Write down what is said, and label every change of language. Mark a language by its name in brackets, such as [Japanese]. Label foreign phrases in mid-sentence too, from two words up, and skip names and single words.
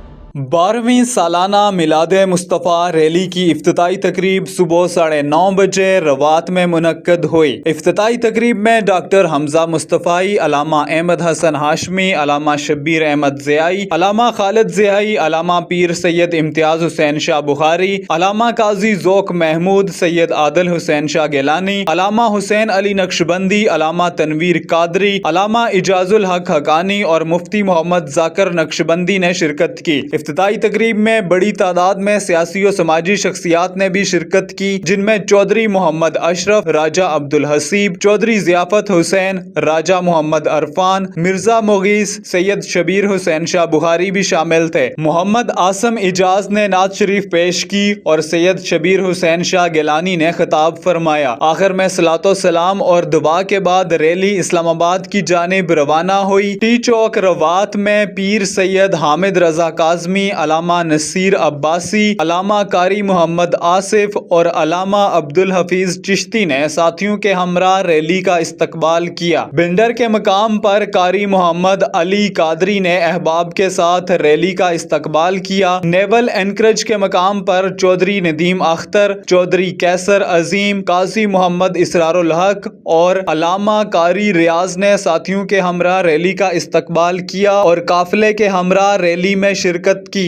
[Urdu] 12ویں سالانہ میلاد مصطفیٰ ریلی کی افتتاحی تقریب صبح 9:30 بجے راوت میں منعقد ہوئی. افتتاحی تقریب میں ڈاکٹر حمزہ مصطفائی، علامہ احمد حسن ہاشمی، علامہ شبیر احمد ضیائی، علامہ خالد ضیائی، علامہ پیر سید امتیاز حسین شاہ بخاری، علامہ قاضی ذوق محمود، سید عادل حسین شاہ گیلانی، علامہ حسین علی نقشبندی، علامہ تنویر قادری، علامہ اعجاز الحق حقانی اور مفتی محمد ذاکر نقشبندی نے شرکت کی. افتتاحی تقریب میں بڑی تعداد میں سیاسی اور سماجی شخصیات نے بھی شرکت کی، جن میں چوہدری محمد اشرف، راجہ عبدالحسیب، چوہدری ضیافت حسین، راجہ محمد عرفان، مرزا مغیث، سید شبیر حسین شاہ بخاری بھی شامل تھے. محمد عاصم اعجاز نے نعت شریف پیش کی اور سید شبیر حسین شاہ گیلانی نے خطاب فرمایا. آخر میں صلوٰۃ و سلام اور دعا کے بعد ریلی اسلام آباد کی جانب روانہ ہوئی. ٹی چوک راوت میں پیر سید حامد رضا کاظمی، علامہ نصیر عباسی، علامہ قاری محمد آصف اور علامہ عبدالحفیظ چشتی نے ساتھیوں کے ہمراہ ریلی کا استقبال کیا. بنڈر کے مقام پر قاری محمد علی قادری نے احباب کے ساتھ ریلی کا استقبال کیا. نیول اینکریج کے مقام پر چوہدری ندیم اختر، چوہدری قیصر عظیم، قاضی محمد اسرار الحق اور علامہ قاری ریاض نے ساتھیوں کے ہمراہ ریلی کا استقبال کیا اور قافلے کے ہمراہ ریلی میں شرکت کی.